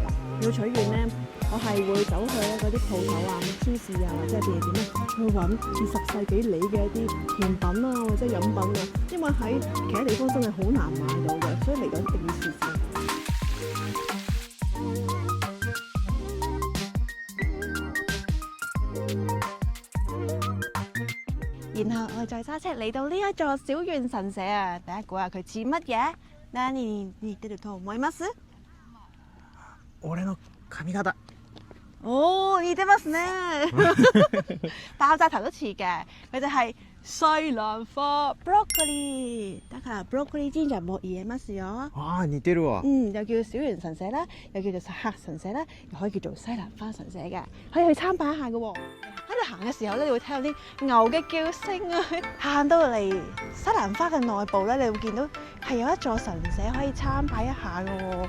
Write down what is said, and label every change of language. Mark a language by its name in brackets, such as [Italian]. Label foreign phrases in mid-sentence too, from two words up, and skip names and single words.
[Cantonese] 鳥取縣咧，我係會走去咧嗰啲鋪頭啊、超市啊，或者係便利店咧，去揾20世紀梨嘅一啲甜品啊，或者飲品啊，因為喺其他地方真係好難買到嘅，所以嚟到一定要試試。然後我哋再揸車嚟到呢一座小圓神社啊！大家估下佢似乜嘢？ [Japanese] 何に似てると思います？俺の髪型。 [Cantonese] 哦， [Japanese] 似てますね！ [Cantonese] 爆炸頭都似嘅，佢哋係西蘭花 broccoli。 [Japanese] だからブロッコリー神社も言えますよ。啊，似てるわ。 [Cantonese] 又叫小圓神社啦，又叫做黑神社啦，又可以叫做西蘭花神社嘅，可以去參拜一下嘅喎。喺度行嘅時候咧，你會聽到啲牛嘅叫聲啊！行到嚟西蘭花嘅內部咧，你會見到係有一座神社可以參拜一下嘅喎。